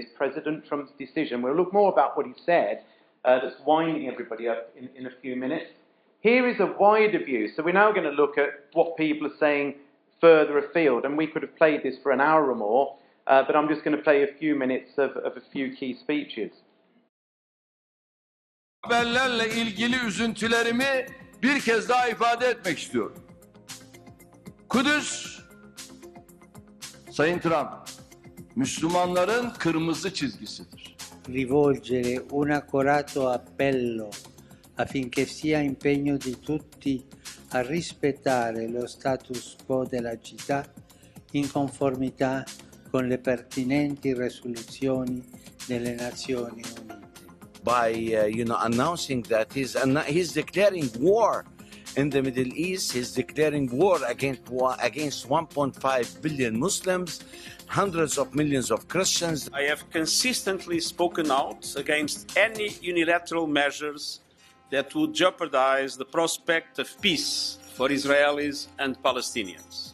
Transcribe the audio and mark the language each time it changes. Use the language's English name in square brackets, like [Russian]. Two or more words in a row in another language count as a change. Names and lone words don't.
[English] President Trump's decision. We'll look more about what he said. That's winding everybody up in a few minutes. Here is a wider view. So we're now going to look at what people are saying further afield. And we could have played this for an hour or more, but I'm just going to play a few minutes of a few key speeches. [Turkish] Haberlerle ilgili üzüntülerimi bir kez daha ifade etmek istiyorum. Kudüs, Sayın Trump, Müslümanların kırmızı çizgisidir. [Italian] Rivolgere un accorato appello affinché sia impegno di tutti a rispettare lo status quo della città in conformità con le pertinenti risoluzioni delle Nazioni Unite. [English] By announcing that he's declaring war in the Middle East. He's declaring war against 1.5 billion Muslims, hundreds of millions of Christians. I have consistently spoken out against any unilateral measures that would jeopardize the prospect of peace for Israelis and Palestinians.